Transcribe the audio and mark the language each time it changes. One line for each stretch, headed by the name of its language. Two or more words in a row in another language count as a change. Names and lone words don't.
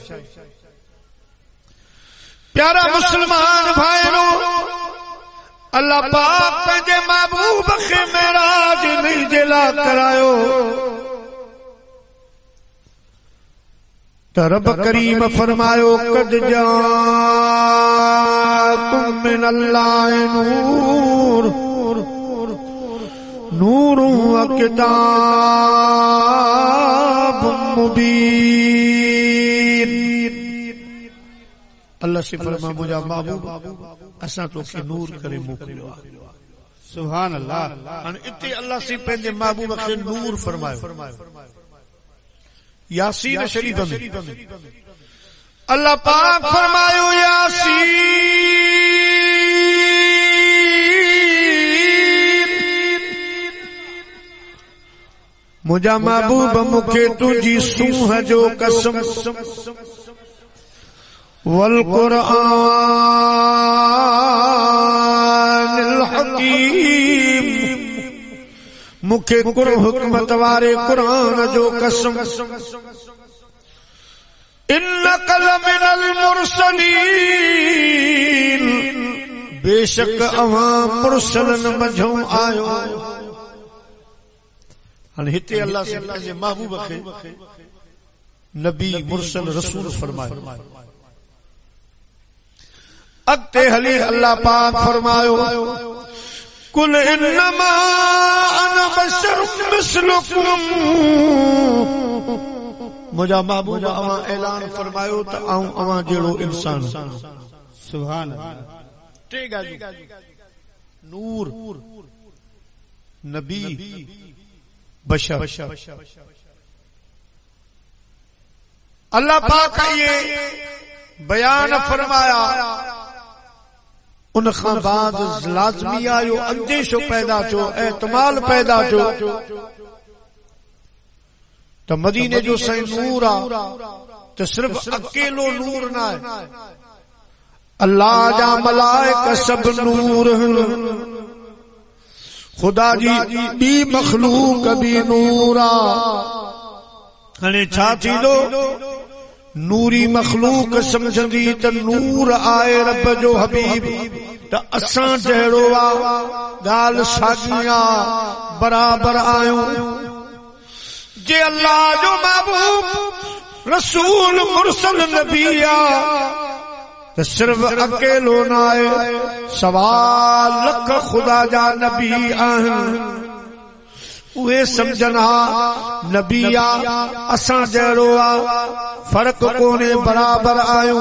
Sindhi: प्यारा मुस्लमान भाइरो अल्लाह पाक पंहिंजे महबूब खे मेराज नहीं जे लाइ करायो त रब करीम फरमायो
Arabic: قد جاءكم من الله نور نور وكتاب مبين.
Sindhi: अल्लाह से फरमा मुंहिंजा महबूब असां तोखे नूर करे मोकिलियो आहे।
Arabic: سبحان الله.
Sindhi: हाणे इते अल्लाह से पंहिंजे महबूब खे नूर फरमायो। यासीन शरीफ में अल्लाह पाक फरमायो यासीन मुंहिंजा महबूब मूंखे तुंहिंजी सूंह जो कसम
Arabic: والقرآن الحكيم
Sindhi: मूंखे हुकमत वारे क़ुरान जो कसम
Arabic: إنك لمن المرسلين
Sindhi: बेशक अवां मुरसलन मंझों आयो। हाणे हिते अल्लाह से पंहिंजे महबूब खे नबी मुरसल रसूल फरमायो। अॻिते हली अल्लाह पाक फरमायो
Arabic: قل إنما أنا بشر مثلكم
Sindhi: मुंहिंजा महबूब अवां ऐलान फरमायो त आऊं अवां जहिड़ो इंसान।
Arabic: سبحان الله.
Sindhi: टे ॻाल्हियूं नूर नबी बशर। अल्लाह पाक ये बयान फरमाया उन खां बाद लाज़मी आयो अंदेशो पैदा थियो एतमाल पैदा थियो त मदीने जो साईं नूर आ त सिर्फ अकेलो नूर ना है अल्लाह जा मलाइका सब नूर खुदा जी बी मखलूक भी नूर आ। हाणे छा थींदो नूरी मखलूक समझंदी त नूर आए रब जो हबीब त असां जहिड़ो आ ॻाल्हि साॻी आ बराबर आहियूं। जे अल्लाह जो महबूब रसूल मुरसल नबी आ त सिर्फ अकेलो न आहे सवा लख खुदा जा नबी आहिनि उहे समझना नबी आ असां जहिड़ो आ फर्क कोने बराबर आहियूं।